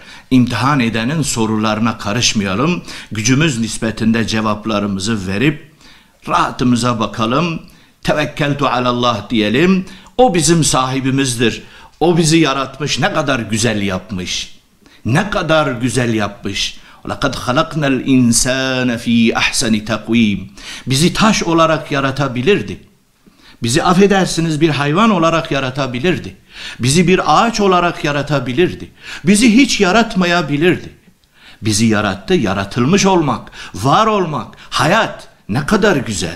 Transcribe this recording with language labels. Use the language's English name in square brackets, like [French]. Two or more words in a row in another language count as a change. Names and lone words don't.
[Turkish] İmtihan edenin sorularına karışmayalım. Gücümüz nispetinde cevaplarımızı verip rahatımıza bakalım. [Arabic] توكلت على الله [Turkish] diyelim. O bizim sahibimizdir. O bizi yaratmış, ne kadar güzel yapmış. Ne kadar güzel yapmış. [Arabic] لَقَدْ خَلَقْنَا الْاِنْسَانَ ف۪ي اَحْسَنِ تَقْو۪يمٍ [Turkish] Bizi taş olarak yaratabilirdi. Bizi affedersiniz bir hayvan olarak yaratabilirdi. Bizi bir ağaç olarak yaratabilirdi. Bizi hiç yaratmayabilirdi. Bizi yarattı, yaratılmış olmak, var olmak, hayat ne kadar güzel.